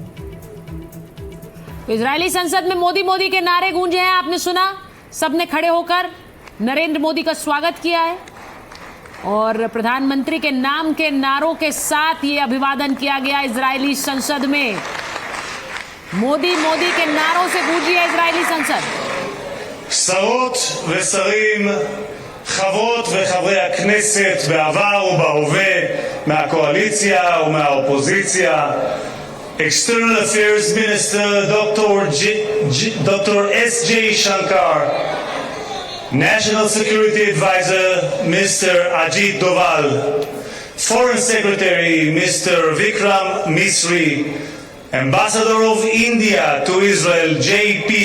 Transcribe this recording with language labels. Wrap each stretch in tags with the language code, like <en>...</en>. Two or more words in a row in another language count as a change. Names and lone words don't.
<hi>इजरायली संसद में मोदी मोदी के नारे गूंजे हैं। आपने सुना, सबने खड़े होकर नरेंद्र मोदी का स्वागत किया है और प्रधानमंत्री के नाम के नारों के साथ ये अभिवादन किया गया इजरायली संसद में। मोदी मोदी के नारों से गूंजी है इजरायली संसद।</hi> <he>שרות ושרים, חברות וחברי הכנסת בעבר ובהווה, מהקואליציה ומהאופוזיציה,</he> <en>External Affairs Minister Dr. S.J. Shankar, National Security Advisor Mr. Ajit Doval, Foreign Secretary Mr. Vikram Misri, Ambassador of India to Israel J.P.</en>